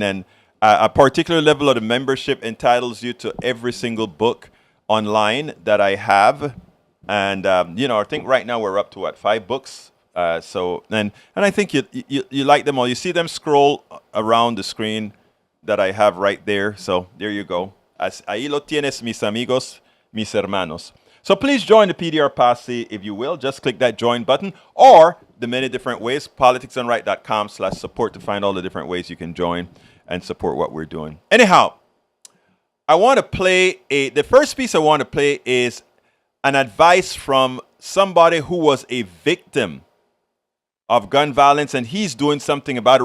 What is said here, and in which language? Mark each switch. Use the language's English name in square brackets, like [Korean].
[English] And a particular level of the membership entitles you to every single book online that I have. And, I think right now we're up to, 5 books? And I think you like them all. You see them scroll around the screen that I have right there. So there you go. [Spanish] Ahí lo tienes, mis amigos, mis hermanos. [English] So please join the PDR Posse if you will. Just click that join button or the many different ways, politicsandright.com/support to find all the different ways you can join and support what we're doing. Anyhow, I want to play the first piece I want to play is an advice from somebody who was a victim of gun violence, and he's doing something about it.